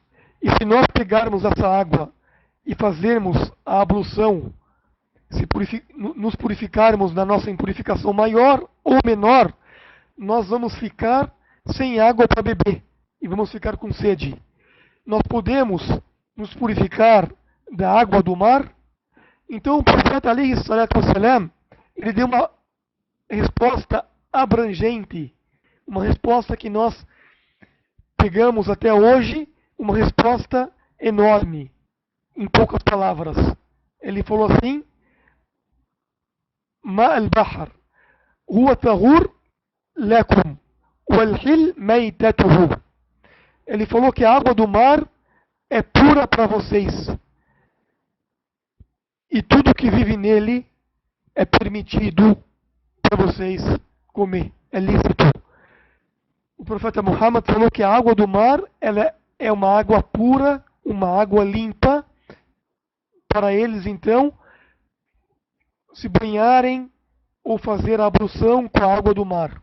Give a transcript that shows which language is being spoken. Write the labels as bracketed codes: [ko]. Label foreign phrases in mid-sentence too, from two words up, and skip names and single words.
[pt] E se nós pegarmos essa água e fazermos a ablução, nos purificarmos na nossa impurificação maior ou menor, nós vamos ficar sem água para beber e vamos ficar com sede. Nós podemos nos purificar da água do mar? Então o profeta [ar] عليه الصلاة والسلام, [pt] ele deu uma resposta abrangente, uma resposta que nós pegamos até hoje, uma resposta enorme, em poucas palavras. Ele falou assim, [ar] ماء البحر، هو طهور لكم، والحل ميتته. [pt] Ele falou que a água do mar é pura para vocês. E tudo que vive nele é permitido para vocês comer, é lícito. O profeta Muhammad falou que a água do mar ela é uma água pura, uma água limpa, para eles então se banharem ou fazer a ablução com a água do mar.